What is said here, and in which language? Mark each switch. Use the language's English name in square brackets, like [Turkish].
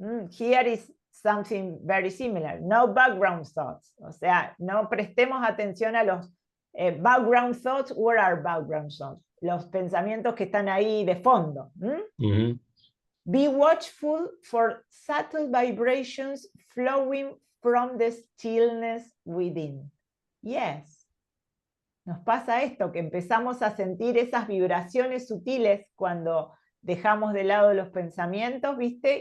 [English] Here is something very similar. No background thoughts. [Spanish] O sea, no prestemos atención a los [English] background thoughts. What are background thoughts? [Spanish] Los pensamientos que están ahí de fondo. [English] Be watchful for subtle vibrations flowing from the stillness within. Yes. [Spanish] Nos pasa esto, que empezamos a sentir esas vibraciones sutiles cuando dejamos de lado los pensamientos, ¿viste?